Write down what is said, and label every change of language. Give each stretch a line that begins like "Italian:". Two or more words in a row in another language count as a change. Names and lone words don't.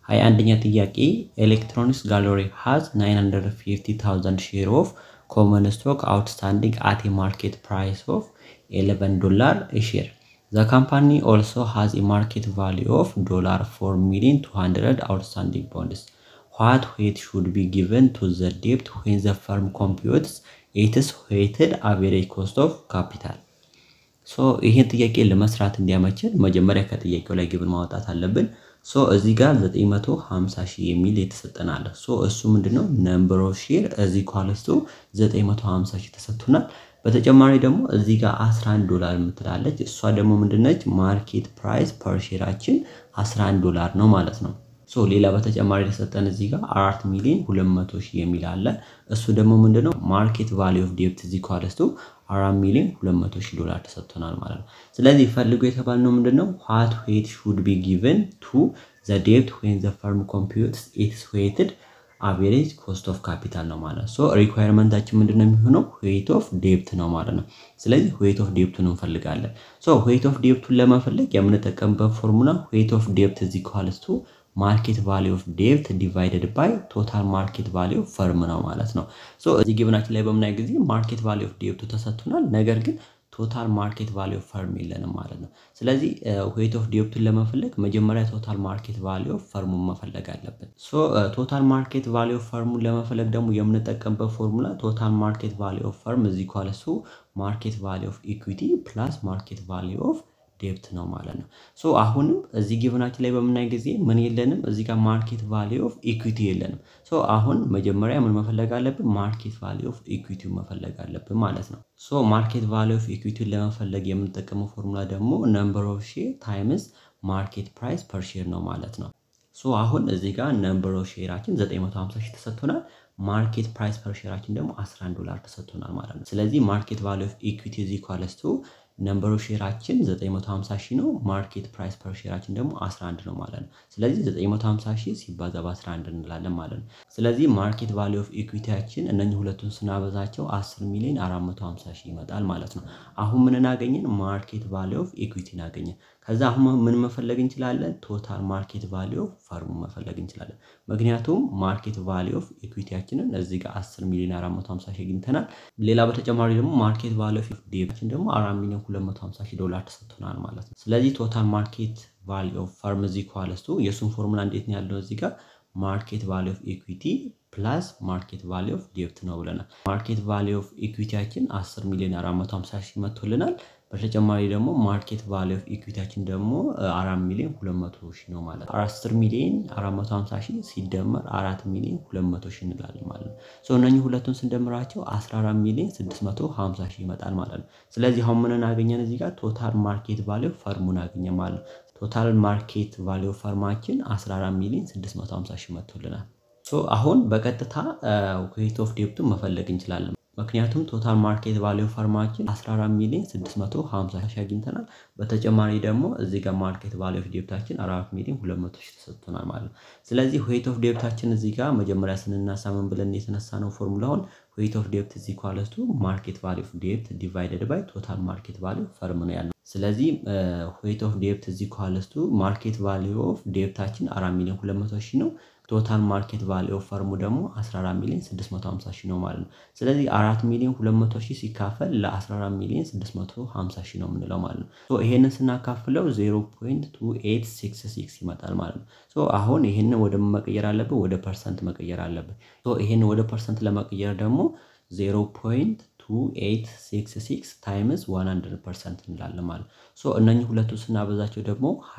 English: ሃይ
Amharic: አንደኛ ጥያቄ
English: ኤሌክትሮኒክስ ጋለሪ has 950,000 share of common stock outstanding at a market price of $11 a share. The company also has a market value of $4,200,000 outstanding bonds. What weight should be given to the debt when the firm computes its weighted average cost of capital?
Amharic: So ይሄን ጥያቄ ለመስራት እንዲያመችን መጀመሪያ ከጥያቄው ላይ ግብን ማውጣት አለብን። So እዚህ ጋር 950,000 የሚል የተሰጠን አለ። So እሱ ምንድነው
English: number of share is equals to
Amharic: 950,000 ተሰጥቶናል። በተጨማሪ ደግሞ እዚህ ጋር $11 የምትላለች እሷ ደግሞ ምንድነች
English: market price per shareአችን
Amharic: $11 ነው ማለት ነው። So ሌላ በተጨማሪ የተሰጠን እዚህ ጋር 4,200,000 የሚል አለ። እሱ ደግሞ ምንድነው
English: market value of debt is equals to $4,200,000
Amharic: ተሰጥቶናል ማለት ነው። ስለዚህ ፈልጉ የተባልነው ምንድነው
English: what weight should be given to the debt when the firm computes its weighted average cost of capital
Amharic: ነው ማለት ነው።
English: so requirementአችን
Amharic: ምንድነው የሚሆነው
English: weight of debt
Amharic: ነው ማለት ነው።
English: ስለዚህ weight of debt-ን እንፈልጋለን። so weight of debt-ን
Amharic: ለመፈለግ የምንጠቀምበት ፎርሙላ
English: weight of debt is equals to market value of debt divided by total market value of firm
Amharic: ነው ማለት ነው።
English: so
Amharic: እዚህ ግብናችን ላይ በመናይ ጊዜ
English: market value of debt
Amharic: ተሰጥቶናል ነገር ግን
English: total market value of firm
Amharic: የለንም ማለት ነው። ስለዚህ
English: weight of debt
Amharic: ለመፈለግ መጀመሪያ
English: total market value of firm
Amharic: መፈለግ አለብን።
English: so total market value of firm
Amharic: ለመፈለግ ደግሞ የምንጠቀምበት ፎርሙላ
English: total market value of firm is equals to market value of equity plus market value of debt
Amharic: ነው ማለት ነው።
English: so
Amharic: አሁንም እዚህ ግብናችን ላይ በመናይ ጊዜ ምን የለንም እዚህ ጋር
English: market value of equity የለንም። so
Amharic: አሁን መጀመሪያ ምን መፈለግ አለብን
English: market value of equity መፈለግ
Amharic: አለብን ማለት ነው።
English: so market value of equity
Amharic: ለመፈለግ የምንጠቀመው ፎርሙላ ደግሞ
English: number of share times market price per share
Amharic: ነው ማለት ነው።
English: so
Amharic: አሁን እዚህ ጋር
English: number of shareአችን 950,000 ተሰጥቶናል market price per shareአችን
Amharic: ደግሞ $11 ተሰጥቶናል ማለት ነው። ስለዚህ
English: market value of equity is equals to number of shareአችን
Amharic: 950,000 ነው
English: market price per shareአችን
Amharic: ደግሞ 11 ነው ማለት ነው። ስለዚህ 950,000 ሲባዛ በ11 እንላለን ማለት ነው። ስለዚህ market
English: value of equityአችን
Amharic: እነኚህ ሁለቱን ስናበዛቸው 10,450,000 ይመጣል ማለት ነው። አሁን ምን እናገኘን
English: market value of equity
Amharic: እናገኘን። ከዛ አሁን ምን መፈለግ እንችላለን
English: total market value of firm
Amharic: መፈለግ እንችላለን። ምክንያቱም
English: market value of equityአችንን
Amharic: እዚህ ጋር 10,450,000 አግኝተናል። ሌላ በተጨማሪ
English: ደግሞ market value of debtአችን
Amharic: ደግሞ $4,250,000 ተሰጥቶናል ማለት ነው። ስለዚህ
English: total market value of firm is equals to
Amharic: የሱን ፎርሙላ እንዴት ነው ያለው እዚህ ጋር
English: market value of equity plus market value of debt
Amharic: ነው ብለናል።
English: market value of equityአችን
Amharic: 10,450,000 መጥቶልናል። በተጨማሪ ደግሞ
English: market value of equityአችን
Amharic: ደግሞ 4,200,000 ነው ማለት ነው። 10,450,000 ሲደመር 4,200,000 እንላለን ማለት ነው። so እነኚህ ሁለቱን ስንደምራቸው 14,650,000 ይመጣል ማለት ነው። ስለዚህ አሁን ምን እናገኘን እዚህ ጋር
English: total market value of firm
Amharic: እናገኘን ማለት ነው።
English: total market value of firmአችን
Amharic: 14,650,000 መጥቶልናል። so አሁን በቀጥታ
English: weight of debt
Amharic: መፈለግ እንችላለን። ምክንያቱም
English: total market value of firmአችን
Amharic: 14,650,000 አግኝተናል። በተጨማሪ ደግሞ እዚህ ጋር
English: market value of debtአችን
Amharic: 4,200,000 ተሰጥቶናል ማለት ነው። ስለዚህ
English: weight of debtአችን
Amharic: እዚህ ጋር መጀመሪያ ስንናሳምን ብለን የተነሳነው ፎርሙላውን
English: weight of debt is equals to market value of debt divided by total market value of firm
Amharic: ነው ያለው። ስለዚህ
English: weight of debt is equals to market value of debtአችን 4,200,000 ነው total market value of firm
Amharic: ደግሞ 14,650,000 ነው ማለት ነው። ስለዚህ 4,200,000 ሲካፈል ለ14,650,000 ነው የምንለው ማለት ነው። so ይሄንን ስናካፍለው 0.2866 ይመጣል ማለት ነው። so አሁን ይሄንን ወደ መቀየር አለብን ወደ ፐርሰንት መቀየር አለብን። so ይሄንን ወደ ፐርሰንት ለመቀየር ደግሞ 0.2866 times 100% እንላለን ማለት ነው። so እነኚህ ሁለቱ ስናበዛቸው ደግሞ